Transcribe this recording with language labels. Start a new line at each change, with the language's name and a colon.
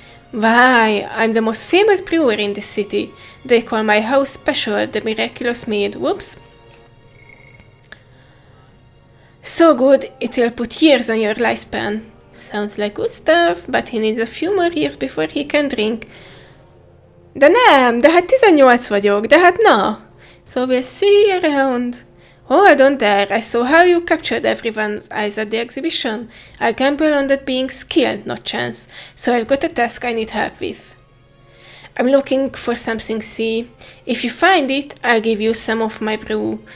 English: Why, I'm the most famous brewer in this city. They call my house special, the miraculous maid. Whoops. So good, it'll put years on your lifespan. Sounds like good stuff, but he needs a few more years before he can drink.
Hungarian: De nem, de hát 18 vagyok, de hát na.
English: So we'll see you around. Hold on there, I saw how you captured everyone's eyes at the exhibition. I'll gamble on that being skill, not chance. So I've got a task I need help with. I'm looking for something, see. If you find it, I'll give you some of my brew.